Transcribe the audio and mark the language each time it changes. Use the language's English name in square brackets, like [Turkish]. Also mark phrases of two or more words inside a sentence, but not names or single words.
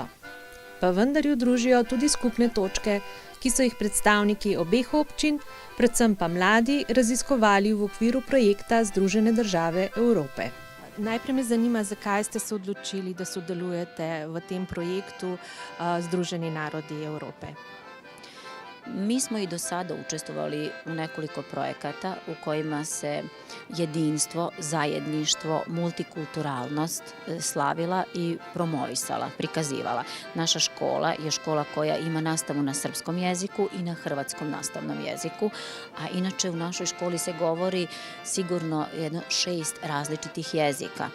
[Slovenian] Pa vendar ju družijo tudi skupne točke, ki so jih predstavniki obeh občin, predvsem pa mladi, raziskovali v okviru projekta Združene države Evrope. Najprej me zanima, zakaj ste se odločili, da sodelujete v tem projektu Združeni narodi Evrope. [Serbian] Mi smo i do sada učestvovali u nekoliko projekata u kojima se jedinstvo, zajedništvo, multikulturalnost slavila i promovisala, prikazivala. Naša škola je škola koja ima nastavu na srpskom jeziku i na hrvatskom nastavnom jeziku, a inače u našoj školi se govori sigurno 6 različitih jezika.